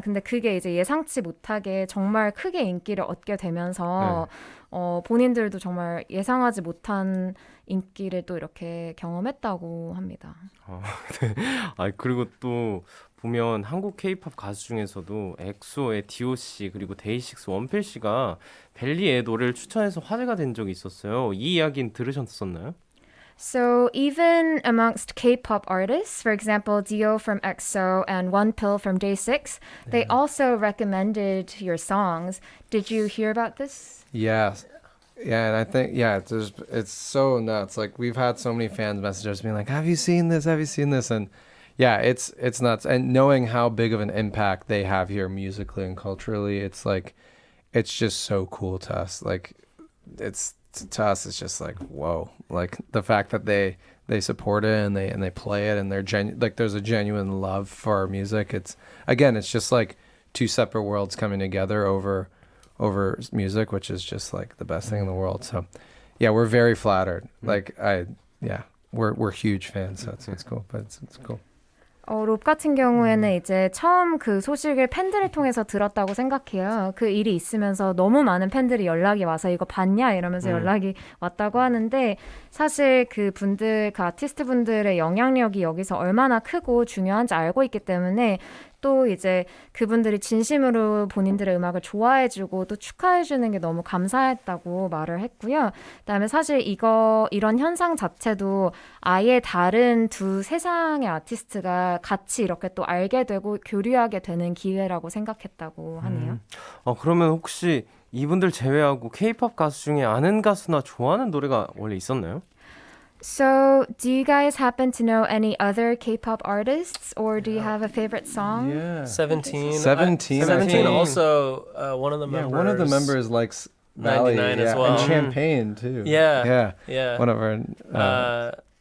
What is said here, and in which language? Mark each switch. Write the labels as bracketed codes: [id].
[ko] 근데 그게 이제 예상치 못하게 정말 크게 인기를 얻게 되면서 본인들도 정말 예상하지 못한 인기를 또 이렇게 경험했다고 합니다. 그리고 또 보면 한국 K-팝 가수 중에서도 엑소의 DOC 그리고 데이식스 원필씨가 벨리의 노래를 추천해서 화제가 된 적이 있었어요. 이 이야기는 들으셨었나요? [en] So even amongst K-pop artists, for example, Dio from EXO and One Pill from Day6, they also recommended your songs. Did you hear about this? Yes. Yeah, and I think, it's so nuts. Like, we've had so many fans message us being like, have you seen this? Have you seen this? And yeah, it's nuts. And knowing how big of an impact they have here musically and culturally, it's like, it's just so cool to us. Like, it's to us it's just like whoa, like the fact that they support it and they play it and they're like there's a genuine love for our music. It's just like two separate worlds coming together over music, which is just like the best thing in the world. So yeah, we're very flattered. Like we're huge fans. So it's cool. But it's cool. [ko] 롭 같은 경우에는 이제 처음 그 소식을 팬들을 통해서 들었다고 생각해요. 그 일이 있으면서 너무 많은 팬들이 연락이 와서 이거 봤냐 이러면서 연락이 왔다고 하는데 사실 그 아티스트 분들의 영향력이 여기서 얼마나 크고 중요한지 알고 있기 때문에 또 이제 그분들이 진심으로 본인들의 음악을 좋아해주고 또 축하해주는 게 너무 감사했다고 말을 했고요. 그다음에 사실 이런 현상 자체도 아예 다른 두 세상의 아티스트가 같이 이렇게 또 알게 되고 교류하게 되는 기회라고 생각했다고 하네요. 그러면 혹시 이분들 제외하고 K-pop 가수 중에 아는 가수나 좋아하는 노래가 원래 있었나요? [en] So, do you guys happen to know any other K-pop artists, or do you have a favorite song? Yeah. 17. 17. 17 also, one of the members. Yeah, one of the members likes Valley, 99 as well. and Champagne too. Yeah. One of our.